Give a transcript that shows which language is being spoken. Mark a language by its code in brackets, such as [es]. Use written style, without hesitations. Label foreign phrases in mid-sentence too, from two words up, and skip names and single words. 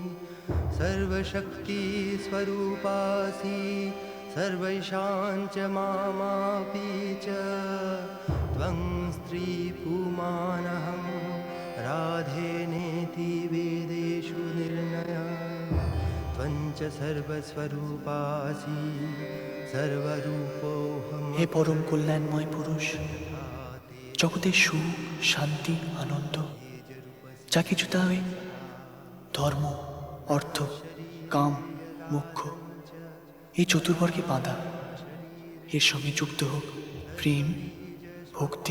[sa] सर्वशक्तिस्वरूपासि सर्वेषां च मामापि च त्वं स्त्रीपुमानहं राधे नेति वेदेषु निर्णयः त्वं च सर्वस्वरूपासि सर्वरूपोऽहम् [bn] হে পরম কল্যাণময় পুরুষ, জগতের সুখ, শান্তি, আনন্দ যা কিছু তা ওই ধর্ম, অর্থ, কাম, মোক্ষ এই চতুর্বর্গে বাঁধা। এর সঙ্গে যুক্ত হোক প্রেম, ভক্তি।